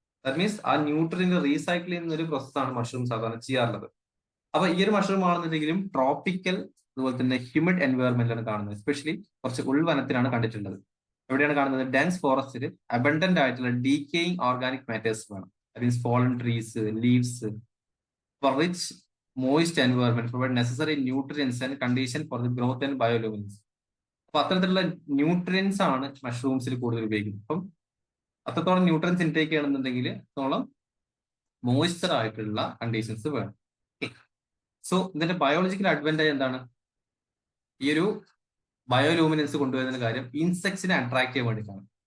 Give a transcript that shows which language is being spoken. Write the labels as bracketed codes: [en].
[en] that means [ml] ആ nutrient recycle ചെയ്യുന്ന ഒരു പ്രോസസ്സാണ് മഷ്റൂം സാധാരണ ചെയ്യാറുള്ളത്. അപ്പൊ ഈ ഒരു മഷ്റൂം ആണെന്നുണ്ടെങ്കിലും ട്രോപ്പിക്കൽ അതുപോലെ തന്നെ ഹ്യൂമിഡ് എൻവയോൺമെന്റിലാണ് കാണുന്നത്. എസ്പെഷ്യലി കുറച്ച് ഉൾവനത്തിലാണ് കണ്ടിട്ടുള്ളത്. എവിടെയാണ് കാണുന്നത്? ഡെൻസ് ഫോറസ്റ്റിൽ അബണ്ടന്റ് ആയിട്ടുള്ള ഡീക്കേയിങ് ഓർഗാനിക് മാറ്റേഴ്സ് വേണം. [en] That means fallen trees, leaves, for rich moist environment provide necessary nutrients and condition for the growth and bioluminescence. [ml] അപ്പൊ അത്തരത്തിലുള്ള ന്യൂട്രിയൻസ് ആണ് മഷ്റൂംസിൽ കൂടുതൽ ഉപയോഗിക്കുന്നത്. അപ്പം അത്രത്തോളം ന്യൂട്രിയൻസ് ഇൻടേക്ക് ചെയ്യണമെന്നുണ്ടെങ്കിൽ അത്രത്തോളം മോയ്സ്ചർ ആയിട്ടുള്ള കണ്ടീഷൻസ് വേണം. സോ ഇതിന്റെ ബയോളജിക്കൽ അഡ്വാൻറ്റേജ് എന്താണ്? ഈ ഒരു ബയോലൂമിനൻസ് കൊണ്ടുവരുന്ന കാര്യം ഇൻസെക്ട്സിനെ അട്രാക്ട് ചെയ്യാൻ വേണ്ടിയിട്ടാണ്.